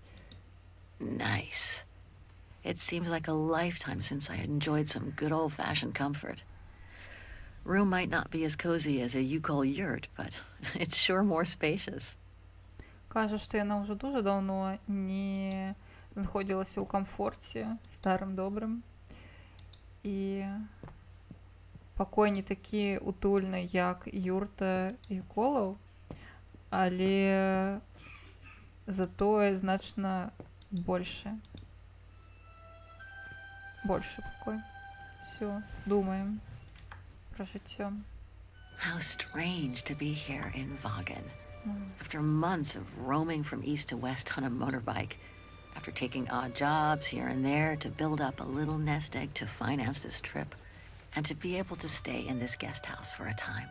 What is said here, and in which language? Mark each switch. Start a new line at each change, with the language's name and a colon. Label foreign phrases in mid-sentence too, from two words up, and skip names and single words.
English: Nice. It seems like a lifetime since I enjoyed some good old-fashioned comfort. Room might not be as cozy as a you-call yurt, but it's sure more spacious.
Belarusian: Кажа, што яна ўжо дуже даўно не знаходзілася ў камфорце старым добрым. І пакой не такі утульны, як юрта Юколаў, але затое значна больше. Больше пакой. Всё, думаем про жыццё.
English: How strange to be here in Vaughan. After months of roaming from east to west on a motorbike, after taking odd jobs here and there to build up a little nest egg to finance this trip, and to be able to stay in this guest house for a time.